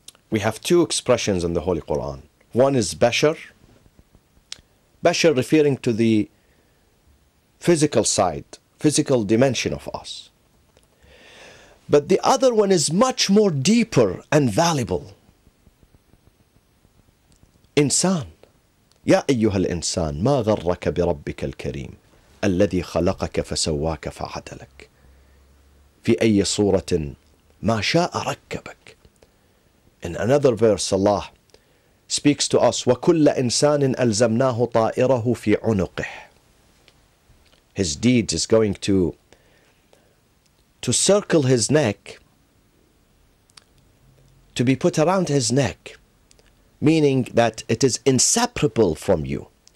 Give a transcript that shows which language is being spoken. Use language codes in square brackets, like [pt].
[en] We have two expressions in the Holy Quran. One is bashar. Bashar referring to the physical side, physical dimension of us. But the other one is much more deeper and valuable. Insan. [ar] يا أيها الإنسان ما غرك بربك الكريم الذي خلقك فسواك فعدلك في أي صورة ما شاء ركبك. [en] In another verse, Allah speaks to us, [ar] وَكُلَّ إِنسَانٍ أَلْزَمْنَاهُ طَائِرَهُ فِي عُنُقِهِ. [en] His deed is going to circle his neck, to be put around his neck, meaning that it is inseparable from you.